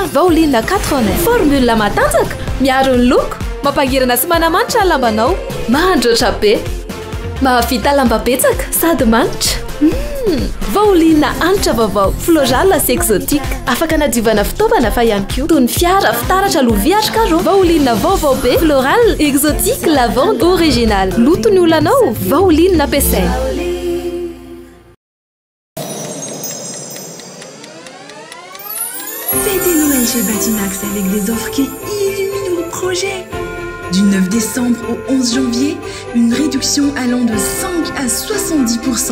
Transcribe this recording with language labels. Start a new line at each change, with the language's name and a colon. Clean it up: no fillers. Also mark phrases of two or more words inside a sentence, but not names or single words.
Malagasy: Pauline 80 formule matanjaka, miaro ny loko, mampangirana sy manamanitra ny lambanao, mandroatra be, mahavita lamba betsaka sady manitra. Vaolina anitra vaovao, floral sy exotique, afaka nadiovana fitaovana fa ihany koa toy ny fiara, fitaratra, lovia karo. Vaolina vaovao be,
French: floral, exotique, lavande, original.
Malagasy: Loto ny olanao, vaolina nampiasaina.
French: Fêtez Noël chez Batimax avec des offres qui illuminent vos projets. Du 9 décembre au 11 janvier, une réduction allant de 5 à 70%.